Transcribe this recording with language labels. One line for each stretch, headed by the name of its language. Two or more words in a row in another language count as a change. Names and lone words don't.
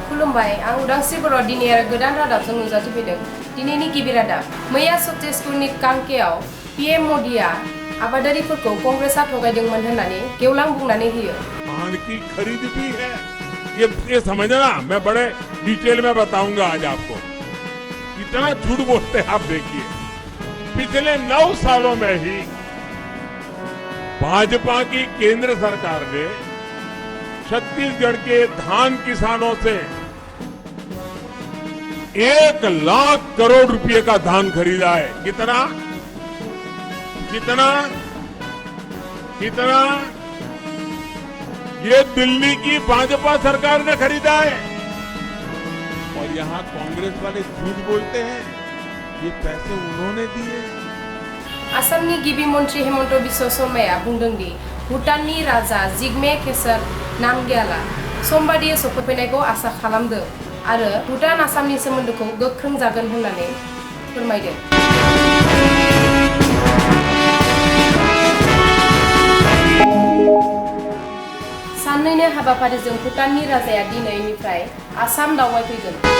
Bodo: खुलुमबाय आं उदांस्री बर' दिनै आरो गोदान रादाबजों नुजाथिफैदों। दिनैनि गिबि रादाब मैया छत्तीसगढ़नि कांकेयाव पीएम मोदीआ आबादारिफोरखौ कांग्रेसआ थगायदोंमोन होननानै गेवलां बुंनानै होयो।
Hindi: धान की खरीद भी है ये समझना, मैं बड़े डिटेल में बताऊंगा आज आपको कितना झूठ बोलते हैं आप। देखिए पिछले 9 सालों में ही भाजपा की केंद्र सरकार ने छत्तीसगढ़ के धान किसानों से 1 लाख करोड़ रुपए का धान खरीदा है। कितना कितना कितना ये दिल्ली की भाजपा सरकार ने खरीदा है। और यहां कांग्रेस वाले झूठ बोलते हैं ये पैसे उन्होंने दिए।
Bodo: आसामनि गिबि मन्त्री हेमन्त बिश्व शर्माया बुंदों दि भुटाननि राजा जिगमे खेसर नामग्याला समबादियै सफैनायखौ आसा खालामदों आरो भुटान आसामनि सोमोन्दोखौ गोख्रों जागोन होननानै फोरमायदों। साननैनि हाबाफारिजों भुटाननि राजाया दिनैनिफ्राय आसाम दावबायफैगोन।